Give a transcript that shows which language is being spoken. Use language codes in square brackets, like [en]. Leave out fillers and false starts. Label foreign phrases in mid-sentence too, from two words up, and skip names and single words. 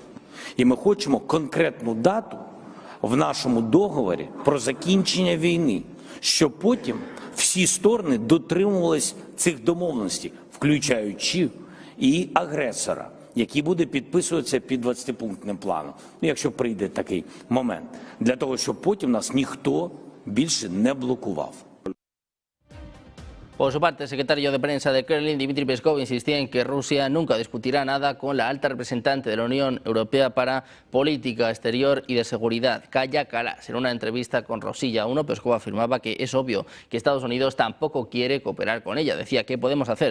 [uk] І ми хочемо конкретну дату в нашому договорі про закінчення війни, щоб потім всі сторони дотримувались цих домовленостей, включаючи і агресора, який буде підписуватися під 20-пунктним планом, якщо прийде такий момент, для того, щоб потім нас ніхто більше не блокував. [es] Por su parte, el secretario de prensa de Kremlin, Dmitry Peskov, insistía en que Rusia nunca discutirá nada con la alta representante de la Unión Europea para Política Exterior y de Seguridad, Kaja Kallas. En una entrevista con Rosilla 1, Peskov afirmaba que es obvio que Estados Unidos tampoco quiere cooperar con ella. Decía, ¿qué podemos hacer?